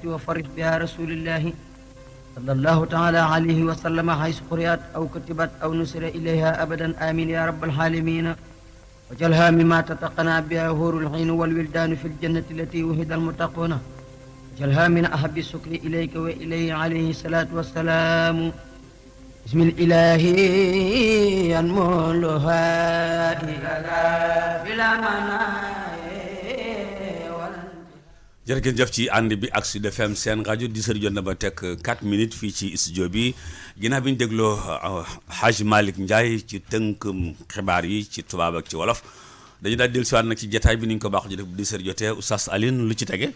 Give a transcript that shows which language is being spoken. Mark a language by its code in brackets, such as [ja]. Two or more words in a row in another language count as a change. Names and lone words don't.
[ar] وفرح بها رسول الله صلى الله تعالى عليه وسلم حيث قرئت أو كتبت أو نسر إليها أبدا آمين يا رب العالمين واجعلها مما تتقنى بها هور العين والولدان في الجنة التي وهد المتقون واجعلها من أحب السكر إليك وإليه عليه الصلاة والسلام بسم الإله ينمو [wo] jërëjëf ci ànd bi ak Sud FM seen rajo 10h jot na ba teg 4 minutes fii ci studio bi ginnaaw bi ñu dégloo Hadj Malick Ndiaye ci tënkum xibaar yi ci tubaab ak ci wolof dañu daal dellusiwaat nag ci jataay bi ni ñu ko baax ji def bu 10h jotee Oustaz Alioune lu ci tege.